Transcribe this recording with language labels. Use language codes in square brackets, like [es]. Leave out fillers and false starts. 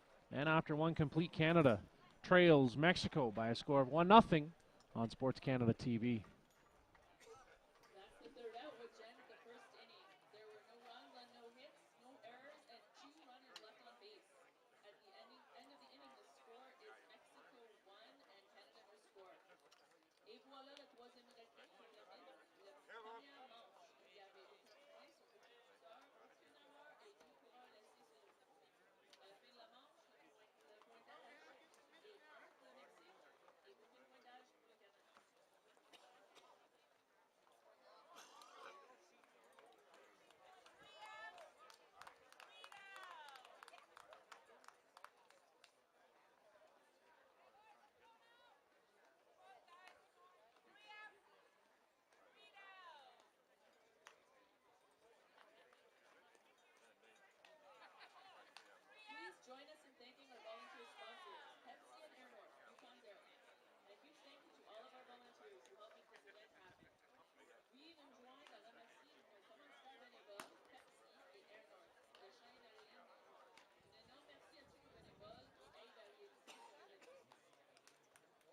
[en] And after one complete, Canada trails Mexico by a score of 1-0 on Sports Canada TV. That's the third out, which ends the first inning. There were no runs on no hits, no errors, and 2 runners left on base. At the end of the inning, the score is Mexico 1 and Canada no score. [fr] Et voilà le troisième arrêté qui termine la première manche. Il y avait aucun point sur aucun compteur, aucun erreur et 2 coureurs laissés sur le tapis. À la fin de la manche, le pointage est 1 pour le Mexique et aucun pointage pour le Canada. [en] Please join us in thanking our volunteer sponsors, Pepsi and Air North, Yukon's Airline. And a huge thank you to all of our volunteers who help make this event happen. [fr] Oui, nous joignent à remercier nos commanditaires bénévoles, Pepsi et Air North, le chaîne aérienne Whitehorse. Un énorme merci à tous nos bénévoles qui aident à réaliser ce événement.